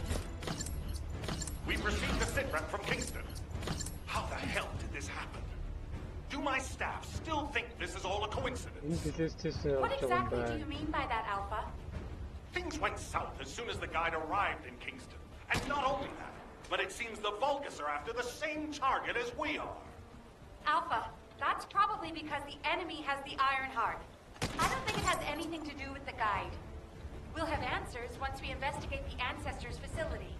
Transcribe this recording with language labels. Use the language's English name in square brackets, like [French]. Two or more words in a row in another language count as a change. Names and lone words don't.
[English] We've received a sitrep from Kingston. How the hell did this happen? Do my staff still think this is all a [Mongolian] Энэ [English] coincidence? [Mongolian] дэлгэцээс [English] What [Mongolian] орж байгаа юм [English] exactly do [Mongolian] байна. [English] you mean by that, Alpha? Things went south as soon as the guide arrived in Kingston. And not only that, but it seems the Vulgus are after the same target as we are. Alpha, that's probably because the enemy has the Iron Heart. I don't think it has anything to do with the guide. We'll have answers once we investigate the Ancestors' facility.